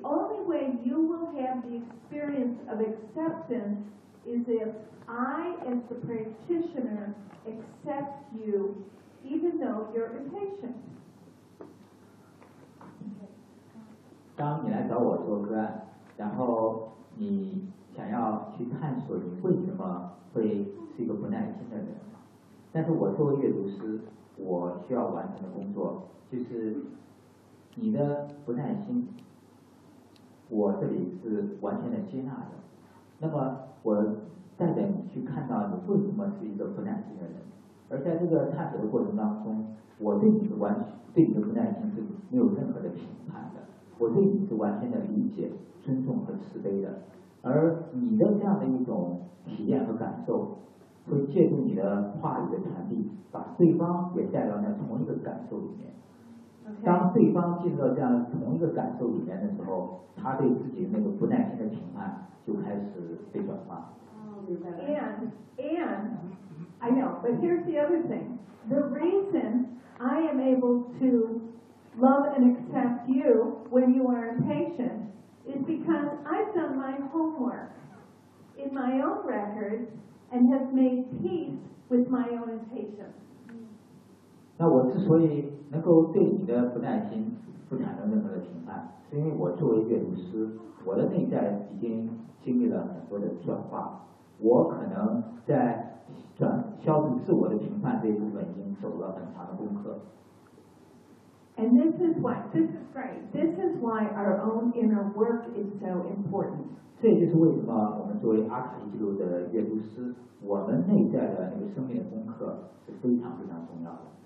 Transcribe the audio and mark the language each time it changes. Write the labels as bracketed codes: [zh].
[en] The only way you will have the experience of acceptance is if I, as the practitioner, accept you, even though you're impatient. [zh] 当你来找我做个案，然后你想要去探索你为什么会是一个不耐心的人，但是我作为阅读师，我需要完成的工作就是你的不耐心，我这里是完全的接纳的。那么我带着你去看到你为什么是一个不耐心的人，而在这个探索的过程当中，我对你的完对你的不耐心是没有任何的评判的，我对你是完全的理解、尊重和慈悲的。而你的这样的一种体验和感受，会借助你的话语的传递，把对方也带到那同一个感受里面。当对方进入到这样同一个感受里面的时候，他对自己那个不耐心的评判就开始被转化。 [en] And I know, but here's the other thing. The reason I am able to love and accept you when you are impatient is because I've done my homework in my own record and have made peace with my own impatience. [zh] 那我之所以能够对你的不耐心不产生任何的评判，是因为我作为阅读师，我的内在已经经历了很多的转化。我可能在转消除自我的评判这一部分已经走了很长的功课。 [en] And this is why, this is great. This is why our own inner work is so important. [zh] 这就是为什么我们作为阿卡西记录的阅读师，我们内在的那个生命的功课是非常非常重要的。